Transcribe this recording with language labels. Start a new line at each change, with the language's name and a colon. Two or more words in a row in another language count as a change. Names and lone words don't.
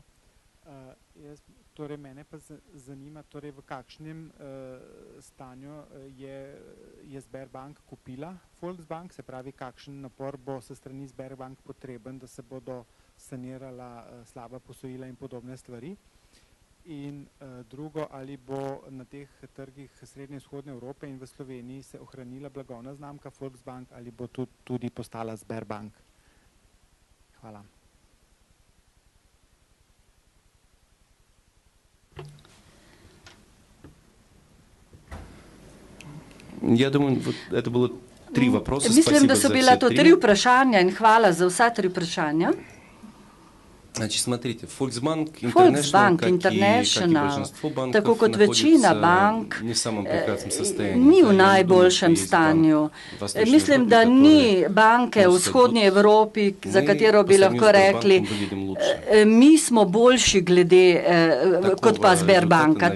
Slovenian: Torej, mene pa zanima, torej, v kakšnem stanju je Sberbank kupila Volksbank, se pravi, kakšen napor bo se strani Sberbank potreben, da se bodo sanirala slaba posojila in podobne stvari. In drugo, ali bo na teh trgih Srednje in Vzhodne Evrope in v Sloveniji se ohranila blagovna znamka Volksbank ali bo tudi postala Sberbank? Hvala.
Russian: Я думаю, это было 3 вопроса.
Slovenian: Mislim, da so bila to 3 vprašanja in hvala za vsa 3 vprašanja.
Russian: Значит, смотрите, Volksbank International,
Slovenian: tako kot večina bank, ni v najboljšem stanju. Mislim, da ni banke v vzhodnji Evropi, za katero bi lahko rekli, mi smo boljši glede kot pa Sberbanka.